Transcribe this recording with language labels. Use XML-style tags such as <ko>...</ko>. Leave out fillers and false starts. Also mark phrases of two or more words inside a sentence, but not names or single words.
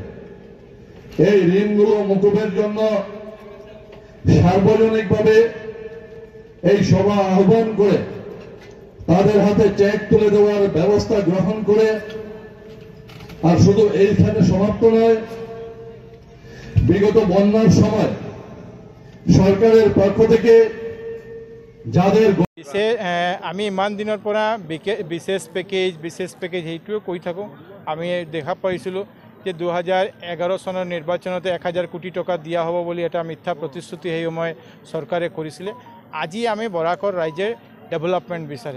<bn>এই ঋণগুলো মুকুবের জন্য সার্বজনিকভাবে এই সভা আহ্বান করে তাদের হাতে চেক তুলে দেওয়ার ব্যবস্থা গ্রহণ করে, আর শুধু এইখানে সমাপ্ত নয়, বিগত বন্যার সময় সরকারের পক্ষ থেকে যাদের</bn> <as>আমি ইমান দিনৰ পৰা বিশেষ পেকেজ সেইটোৱে কৈ থাকোঁ। আমি দেখা পাইছিলোঁ যে 2011 চনৰ নিৰ্বাচনতে 1000 কোটি টকা দিয়া হ'ব বুলি এটা মিথ্যা প্ৰতিশ্ৰুতি সেই সময় চৰকাৰে কৰিছিলে। আজি আমি বৰাকৰ ৰাইজে ডেভেলপমেণ্ট বিচাৰে।</as>